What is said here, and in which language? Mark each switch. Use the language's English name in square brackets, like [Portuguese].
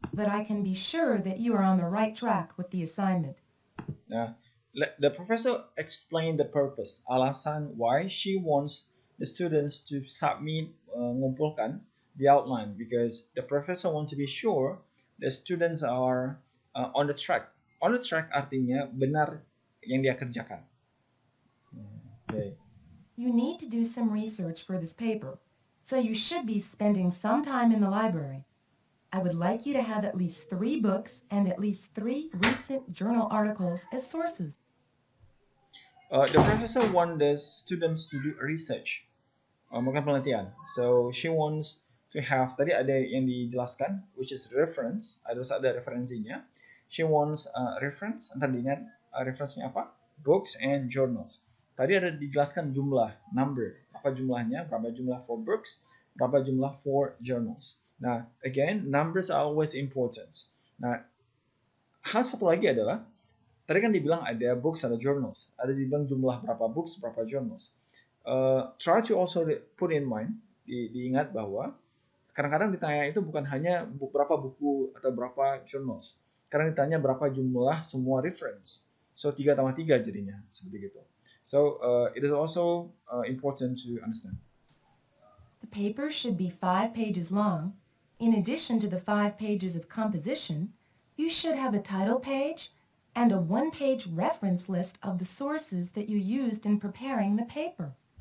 [English] That I can be sure that you are on the right track with the assignment. The professor explained the purpose, alasan why she wants the students to submit, mengumpulkan the outline, because the professor wants to be sure the students are on the track. On the track [Indonesian] artinya benar yang dia kerjakan. [English] Okay. You need to do some research for this paper, so you should be spending some time in the library. I would like you to have at least 3 books and at least 3 recent journal articles as sources. The professor wants the students to do research, [Indonesian] melakukan penelitian. [English] So she wants to have, [Indonesian] tadi ada yang dijelaskan, [English] which is reference, [Indonesian] ada referensinya. [English] She wants reference, [Indonesian] entar diingat referensinya apa? [English] Books and journals. [Indonesian] Tadi ada dijelaskan jumlah, number, apa jumlahnya, berapa jumlah for books, berapa jumlah for journals. [English] Nah, again, numbers are always important. [Indonesian] Nah, hal satu lagi adalah, tadi kan dibilang ada books, ada journals. Ada dibilang jumlah berapa books, berapa journals. [English] Try to also put in mind, [Indonesian] diingat bahwa kadang-kadang ditanya itu bukan hanya berapa buku atau berapa journals. Kadang ditanya berapa jumlah semua reference. So 3 tambah 3 jadinya, seperti gitu. [English] So it is also important to understand. The paper should be 5 pages long. In addition to the 5 pages of composition, you should have a title page and a 1-page reference list of the sources that you used in preparing the paper.